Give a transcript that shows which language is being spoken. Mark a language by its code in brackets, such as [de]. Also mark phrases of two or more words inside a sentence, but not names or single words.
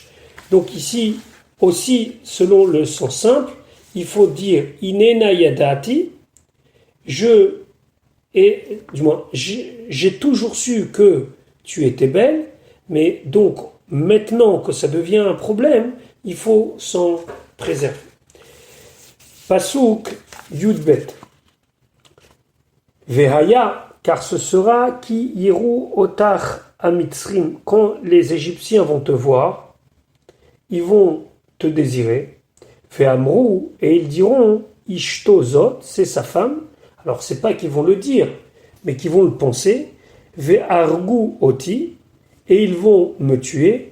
[fr] Donc ici, aussi, selon le sens simple, il faut dire [he] הנה נא ידעתי, [fr] j'ai toujours su que tu étais belle, mais donc, maintenant que ça devient un problème, il faut s'en préserver. [he] פסוק יב. [fr] Vehaya, car ce sera qui [he] יראו אותך המצרים. [fr] Quand les Égyptiens vont te voir, ils vont te désirer. Vehamrou, et ils diront [he] אשתו זאת, [fr] c'est sa femme. Alors c'est pas qu'ils vont le dire, mais qu'ils vont le penser. [he] והרגו אותי, [fr] et ils vont me tuer.